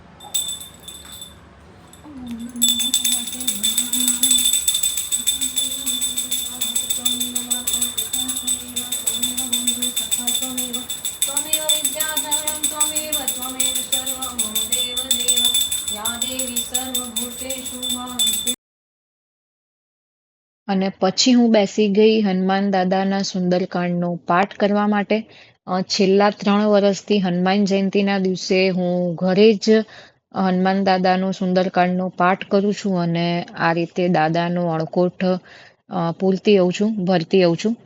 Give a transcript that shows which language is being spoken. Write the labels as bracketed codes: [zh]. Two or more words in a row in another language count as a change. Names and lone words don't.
[sa] ॐ नमो हनुमते त्वमेव विद्याधरं त्वमेव त्वमेव सर्वं मम देवदेव या देवी सर्वभूतेषु मां [gu] અને પછી હું બેસી ગઈ હનુમાન દાદાના સુંદરકાંડનો પાઠ કરવા માટે. છેલ્લા 3 વર્ષથી હનુમાન જયંતીના દિવસે હું ઘરે જ હનુમાન દાદાનો સુંદરકાંડનો પાઠ કરું છું અને આ રીતે દાદાનો અણકોઠ પૂરતી આવું છું, ભરતી આવું છું.